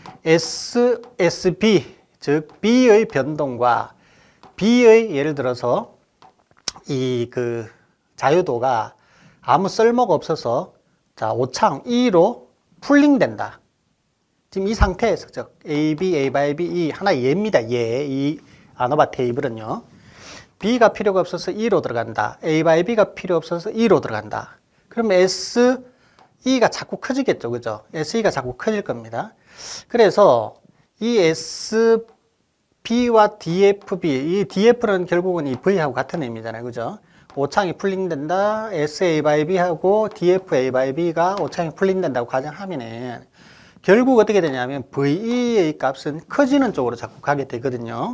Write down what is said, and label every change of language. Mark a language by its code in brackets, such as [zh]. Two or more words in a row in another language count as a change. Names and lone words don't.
[ko] SB, 즉 B의 변동과 B의 예를 들어서 자유도가 아무 쓸모가 없어서 자, 오차항 E로 풀링된다. 지금 이 상태에서 즉 AB, [en] A by B, [ko] E 하나의 예입니다. 이 아노바 테이블은요. B가 필요가 없어서 E로 들어간다. [en] A by B [ko] 가 필요 없어서 E로 들어간다. 그러면 SE가 자꾸 커지겠죠. 그죠? SE가 자꾸 커질 겁니다. 그래서 이 SB와 DFB, 이 DF는 결국은 이 V하고 같은 의미잖아요. 그죠? 오차항이 풀링된다. [en] SA by B [ko] 하고 [en] DFA by B [ko] 가 오차항이 풀링된다고 가정하면은 결국 어떻게 되냐면 VE의 값은 커지는 쪽으로 자꾸 가게 되거든요.